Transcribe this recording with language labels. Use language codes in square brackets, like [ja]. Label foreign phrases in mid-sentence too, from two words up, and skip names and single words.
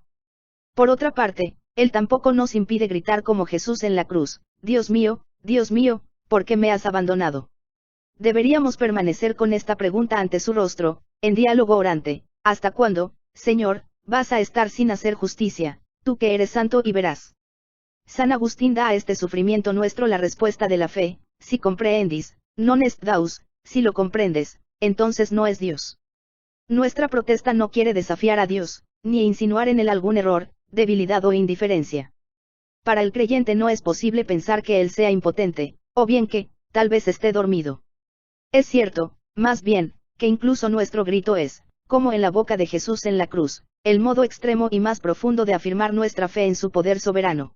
[es] Por otra parte, Él tampoco nos impide gritar como Jesús en la cruz, Dios mío, ¿por qué me has abandonado? Deberíamos permanecer con esta pregunta ante su rostro, en diálogo orante, ¿hasta cuándo, Señor, vas a estar sin hacer justicia, tú que eres santo y verás? San Agustín da a este sufrimiento nuestro la respuesta de la fe, [la] si comprehendis, non est Deus, [es] si lo comprendes, entonces no es Dios. Nuestra protesta no quiere desafiar a Dios, ni insinuar en él algún error, debilidad o indiferencia. Para el creyente no es posible pensar que él sea impotente, o bien que, tal vez esté dormido. Es cierto, más bien, que incluso nuestro grito es, como en la boca de Jesús en la cruz, el modo extremo y más profundo de afirmar nuestra fe en su poder soberano.